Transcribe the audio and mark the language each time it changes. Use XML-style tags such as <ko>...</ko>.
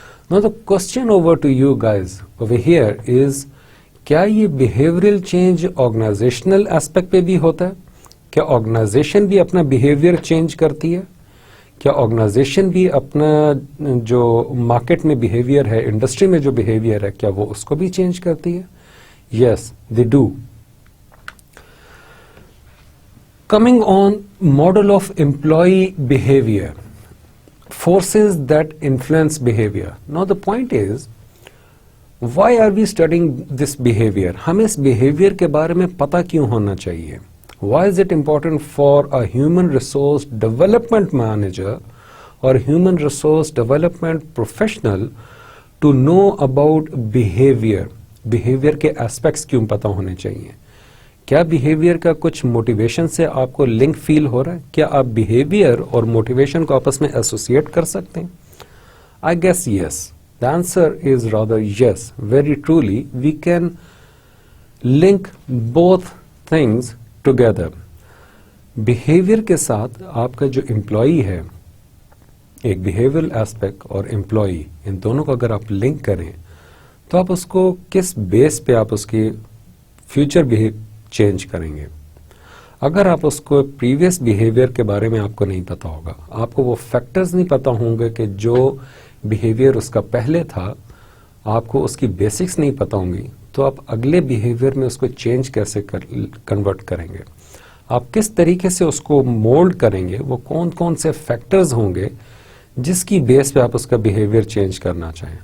<en>now the question over to you guys over here is,</en> <ur>کیا یہ behavioural change organisational aspect پہ بھی ہوتا ہے؟ کیا آرگنائزیشن بھی اپنا بیہیویئر چینج کرتی ہے؟ کیا آرگنائزیشن بھی اپنا جو مارکیٹ میں بیہیویئر ہے، انڈسٹری میں جو بیہیویئر ہے، کیا وہ اس کو بھی چینج کرتی ہے؟</ur> <en>Yes they do. Coming on model of employee behavior, forces that influence behavior. Now the point is, why are we studying this behavior?</en> <ur>ہمیں اس behavior کے بارے میں پتہ کیوں ہونا چاہیے؟</ur> <en>Why is it important for a human resource development manager or human resource development professional to know about behavior?</en> <ur>Behavior کے aspects کیوں پتہ ہونے چاہیے؟ کیا بیہیویئر کا کچھ موٹیویشن سے آپ کو لنک فیل ہو رہا ہے؟ کیا آپ بیہیویئر اور موٹیویشن کو آپس میں ایسوسیٹ کر سکتے ہیں؟</ur> <en>I guess yes. The answer is rather yes. Very truly we can link both things together.</en> <ur>Behaviour کے ساتھ آپ کا جو امپلائی ہے، ایک بیہیویئرل ایسپیکٹ اور امپلائی، ان دونوں کو اگر آپ لنک کریں تو آپ اس کو کس بیس پہ آپ اس کی فیوچر چینج کریں گے؟ اگر آپ اس کو پریویس بیہیویئر کے بارے میں آپ کو نہیں پتا ہوگا, آپ کو وہ فیکٹرز نہیں پتا ہوں گے کہ جو بیہیویئر اس کا پہلے تھا, آپ کو اس کی بیسکس نہیں پتا ہوں گی, تو آپ اگلے بیہیویئر میں اس کو چینج کیسے کنورٹ کریں گے, آپ کس طریقے سے اس کو مولڈ کریں گے, وہ کون کون سے فیکٹرز ہوں گے جس کی بیس پہ آپ اس کا بیہیویئر چینج کرنا چاہیں.</ur>